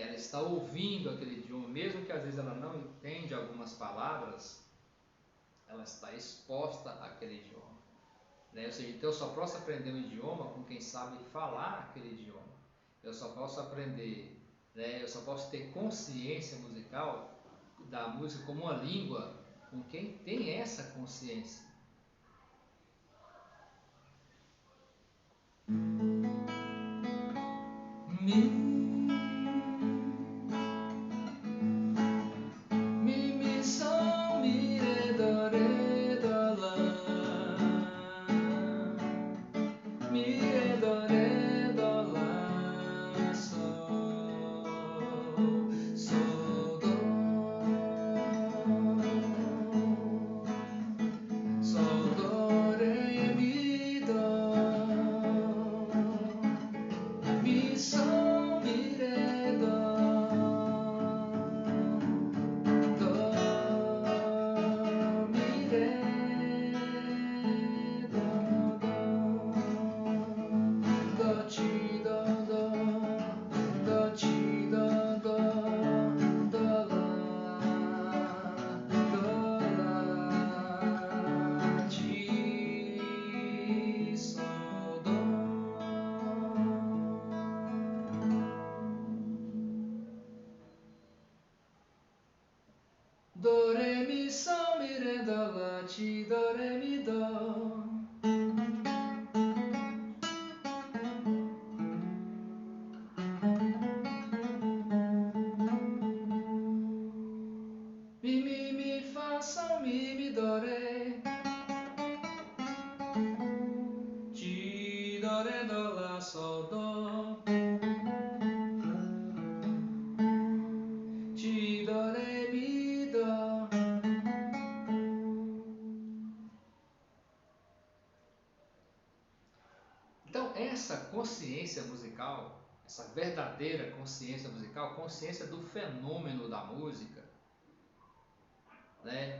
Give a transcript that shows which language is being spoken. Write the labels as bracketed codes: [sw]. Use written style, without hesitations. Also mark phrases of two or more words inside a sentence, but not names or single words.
[pt] Ela está ouvindo aquele idioma, mesmo que às vezes ela não entende algumas palavras, ela está exposta àquele idioma, né? Ou seja, então eu só posso aprender um idioma com quem sabe falar aquele idioma. Eu só posso aprender, né? Eu só posso ter consciência musical da música como uma língua com quem tem essa consciência. Mi, sol, mi, re, do, lá. Mi, re, do, lá, sol, sol, do. Sol, do, re, mi, do. Mi, sol, mi, re, do. Do, mi, re, do, do. Do, ti, do, do. Do, ti, do, do. Do, lá. Do, lá. Ti, sol, do. Do, re, mi, sol, mi, re, do, lá, ti, do, re, mi, do. Mi, fa, sol, mi, do, re. Ti, do, re, do, lá, sol, do. Ti, do, re, mi, do. Então, essa consciência musical, essa verdadeira consciência musical, consciência do fenômeno da música, né?